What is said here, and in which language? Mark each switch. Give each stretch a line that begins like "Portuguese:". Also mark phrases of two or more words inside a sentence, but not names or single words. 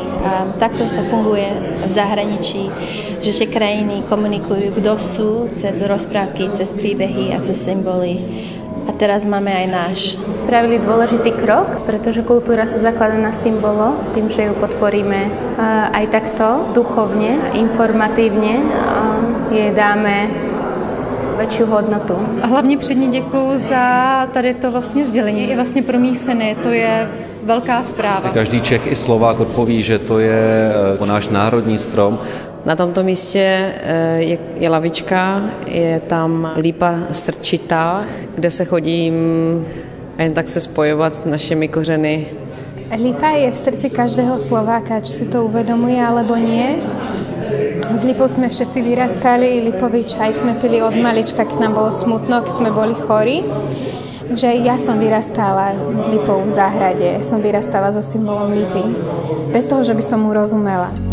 Slovak: A takto to funguje v zahraničí, že tie krajiny komunikujú, kto sú, cez rozprávky, cez príbehy a cez symboly. A teraz máme aj náš. Spravili dôležitý krok, pretože kultúra sa zakladá na symbolo, tým, že ju podporíme aj takto duchovne, informatívne, jej dáme väčšiu hodnotu.
Czech: A hlavně předně děkuju za tady to vlastně sdělení. I vlastně pro mý syny, to je velká zpráva. Každý Čech i Slovák odpoví, že to je náš národní strom. Na tomto místě je lavička, je tam lípa srčitá, kde se chodím jen tak se spojovat s našimi kořeny.
Slovak: Lipa je v srdci každého Slováka, či si to uvedomuje alebo nie. S lipou sme všetci vyrastali, lipový čaj sme pili od malička, keď nám bolo smutno, keď sme boli chorí. Takže ja som vyrastala s lipou v záhrade, som vyrastala so symbolom lipy, bez toho, že by som mu rozumela.